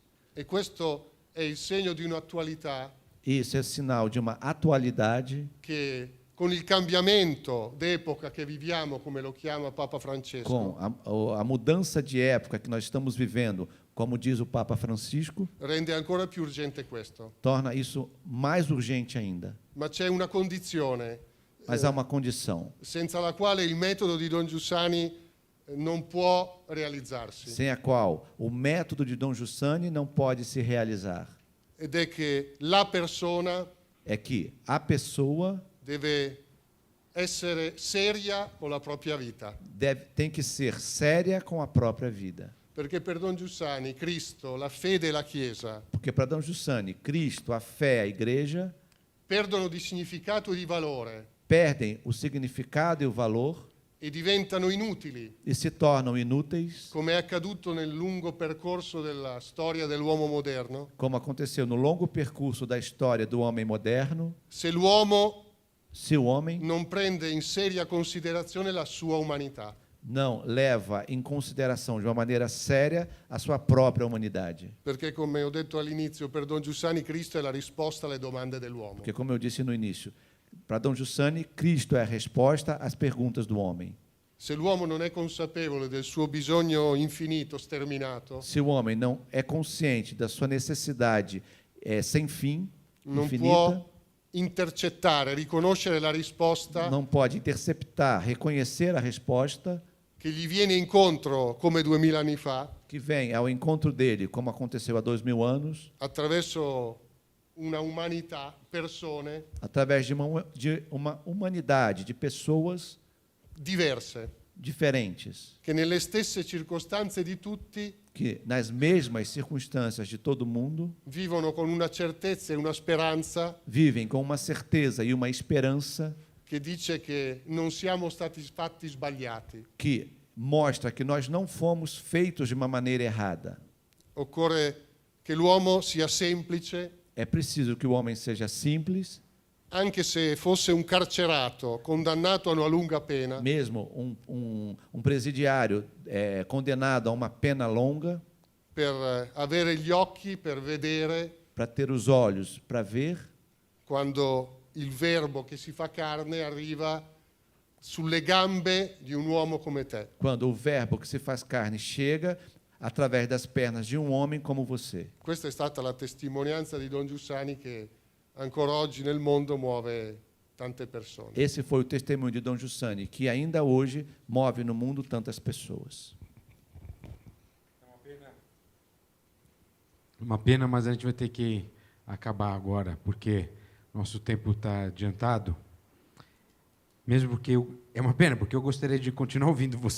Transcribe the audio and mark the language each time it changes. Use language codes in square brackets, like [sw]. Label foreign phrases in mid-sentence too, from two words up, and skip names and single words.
[it] E questo è il segno di un'attualità [pt] Isso é sinal de uma atualidade [it] che con il cambiamento d'epoca che viviamo, come lo chiama Papa Francesco, [pt] com a mudança de época que nós estamos vivendo, como diz o Papa Francisco, [it] rende ancora più urgente questo. [pt] torna isso mais urgente ainda. [it] Ma c'è una condizione [pt] Mas há uma condição, [it] senza la quale il metodo di Don Giussani non può realizzarsi, [pt] sem a qual o método de Dom Giussani não pode se realizar. [it] ed è che la persona [pt] É que a pessoa [it] deve essere seria con la propria vita. [pt] tem que ser séria com a própria vida. [it] Perché per Don Giussani Cristo, la fede e la Chiesa [pt] Porque para Dom Giussani, Cristo, a fé, a igreja, [it] perdono di significato e di valore [pt] perdem o significado e o valor [it] e diventano inutili, [pt] e se tornam inúteis, [it] come è accaduto nel lungo percorso della storia dell'uomo moderno, [pt] como aconteceu no longo percurso da história do homem moderno, [it] se l'uomo [pt] se o homem [it] non prende in seria considerazione la sua umanità. [pt] não leva em consideração de uma maneira séria a sua própria humanidade. [it] Perché, come ho detto all'inizio, per Don Giussani Cristo è la risposta alle domande dell'uomo. [pt] Porque, como eu disse no início, para Dom Giussani, Cristo é a resposta às perguntas do homem. [it] Se l'uomo non è consapevole del suo bisogno infinito, sterminato, [pt] Se o homem não é consciente da sua necessidade sem fim, [it] non [pt] infinita, [it] può intercettare, riconoscere la risposta [pt] não pode interceptar, reconhecer a resposta [it] che gli viene incontro come 2000 anni fa, [pt] que vem ao encontro dele, como aconteceu há 2000 anos, [it] attraverso una umanità, persone [pt] através de uma humanidade, de pessoas [it] diverse, [pt] diferentes, [it] che nelle stesse circostanze di tutti [pt] que nas mesmas circunstâncias de todo mundo [it] vivono con una certezza e una speranza [pt] vivem com uma certeza e uma esperança [it] che dice che non siamo stati fatti sbagliati. [pt] que mostra que nós não fomos feitos de uma maneira errada. [it] Occorre che l'uomo sia semplice, [pt] É preciso que o homem seja simples, [it] anche se fosse un carcerato condannato a una lunga pena, [pt] mesmo um presidiário condenado a uma pena longa, [it] per avere gli occhi per vedere [pt] para ter os olhos para ver [it] quando il Verbo che si fa carne arriva sulle gambe di un uomo come te. [pt] quando o verbo que se faz carne chega através das pernas de um homem como você. [it] Questa è stata la testimonianza di Don Giussani che ancora oggi nel mondo muove tante persone. [pt] Esse foi o testemunho de Dom Giussani, que ainda hoje move no mundo tantas pessoas. Uma pena, mas a gente vai ter que acabar agora, porque nosso tempo está adiantado. Mesmo porque é uma pena, porque eu gostaria de continuar ouvindo vocês.